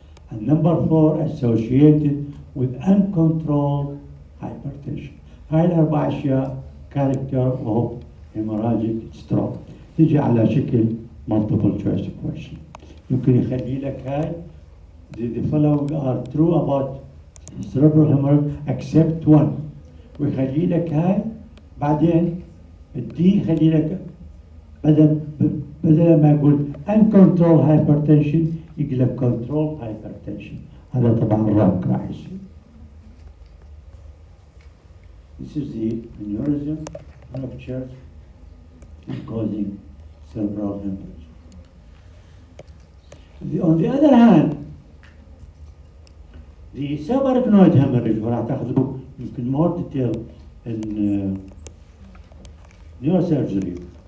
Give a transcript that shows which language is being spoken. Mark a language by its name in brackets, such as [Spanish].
[English] And number four, associated with uncontrolled hypertension. [Arabic] هاي الأربع أشياء [English] character of hemorrhagic stroke. [Arabic] تيجي على شكل [English] multiple choice question. [Arabic] يمكن يخلي لك هاي [English] the following are true about cerebral hemorrhage except one. [Arabic] ويخلي لك هاي بعدين الدي يخلي لك بدل ما يقول [English] uncontrolled hypertension [Arabic] يقول [English] controlled hypertension. [Arabic] هذا طبعا wrong راح يصير. [English] This is the aneurysm rupture causing cerebral hemorrhage. On the other hand, the subarachnoid hemorrhage [Arabic] وراح تاخذوا يمكن [English] more detail in neurosurgery.